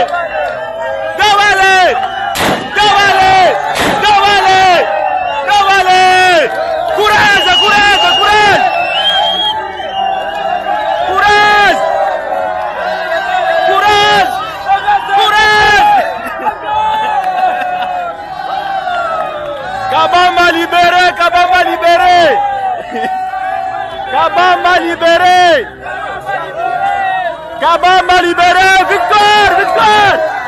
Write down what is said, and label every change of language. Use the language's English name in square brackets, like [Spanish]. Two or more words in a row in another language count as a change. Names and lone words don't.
[French] Jovale! Jovale! Jovale! Jovale! Kuraza, kuraza, kuraza! Kuraza! Kuraza! Kuraza! Kabamba libéré, Kabamba libéré! Kabamba libéré! Kabamba libéré! Victoire! Victoire!